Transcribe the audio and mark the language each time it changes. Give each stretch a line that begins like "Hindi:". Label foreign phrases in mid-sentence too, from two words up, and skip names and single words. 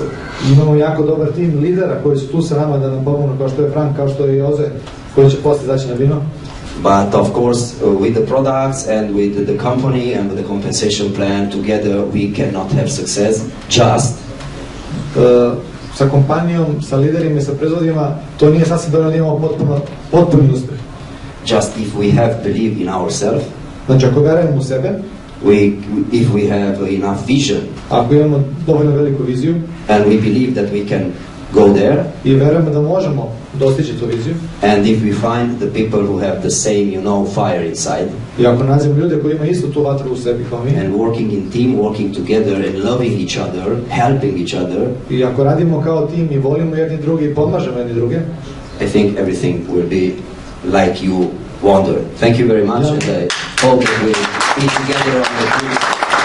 Serbian: Imamo jako dobar tim lidera koji su tu sa nama da nam pomognu, kao što je Frank, kao što je Jose, koji će poslije zaći na vino.
English: But of course, with the products and with the company and with the compensation plan together, we cannot have success just
Serbian: sa kompanijom, sa liderima i sa proizvodima, to nije sasvim dovoljno da imamo potpuni uspjeh.
English: Just if we have belief in ourselves,
Serbian: znači ako verujemo u sebe,
English: if we have enough vision,
Serbian: ako imamo dovoljno veliku viziju,
English: and we believe that we can go there,
Serbian: i verujemo da možemo dostići tu viziju,
English: and if we find the people who have the same, you know, fire inside,
Serbian: i ako nađemo ljude koji imaju istu tu vatru u sebi kao mi,
English: and working in team, working together and loving each other, helping each other,
Serbian: i ako radimo kao tim i volimo jedni drugi i pomažemo jedni druge,
English: I think everything will be like you wonder. Thank you very much, and I hope that we be together on the